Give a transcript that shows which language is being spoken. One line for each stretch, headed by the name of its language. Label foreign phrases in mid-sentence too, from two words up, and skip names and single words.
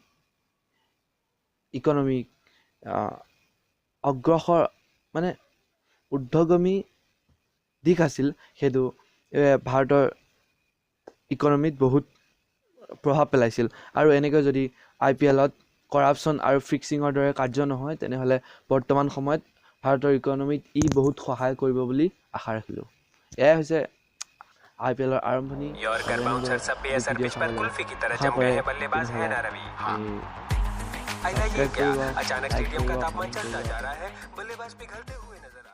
Assamese: ইকনমিক অগ্ৰসৰ মানে ঊৰ্ধ্বগামী দিশ আছিল সেইটো ভাৰতৰ ইকনমিত বহুত প্ৰভাৱ পেলাইছিল আৰু এনেকৈ যদি IPLত কৰাপশ্যন আৰু ফিক্সিঙৰ দৰে কাৰ্য নহয় তেনেহ'লে বৰ্তমান সময়ত ভাৰতৰ ইকনমিত ই বহুত সহায় কৰিব বুলি আশা ৰাখিলোঁ এয়াই হৈছে IPLৰ আৰম্ভণি
Hindi: अचानक स्टेडियम का तापमान चलता जा रहा है बल्लेबाज पिघलते हुए